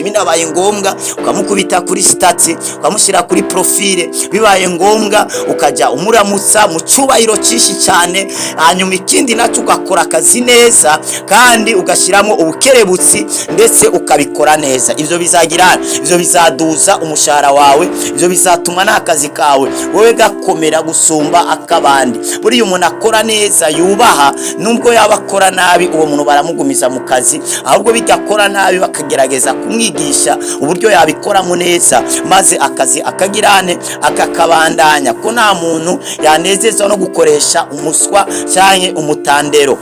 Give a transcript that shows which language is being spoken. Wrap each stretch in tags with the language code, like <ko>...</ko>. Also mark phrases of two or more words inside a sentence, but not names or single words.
<rn>Binabaye ngombwa ukamukubita kuri stati, ukamushira kuri profile, bibaye ngombwa ukaja umuramutsa mu cyubahiro cishi cyane. Hanyuma ikindi nacu ugakora akazi neza kandi ugashiramo ubukerebutsi ndetse ukabikora neza. Ivyo bizaduza umushahara wawe, ivyo bizatuma n'akazi kawe wowe gakomera gusumba akabandi. Buri umuntu akora neza yubaha, nubwo yabakora nabi uwo muntu baramugumiza mu kazi, ahubwo bigakora nabi bakagerageza kumwigisha uburyo yabikoramo neza, maze akazi akagirane akakabandanya. Ko nta muntu yanezezwa no gukoresha umuswa cyane umutandero.</rn>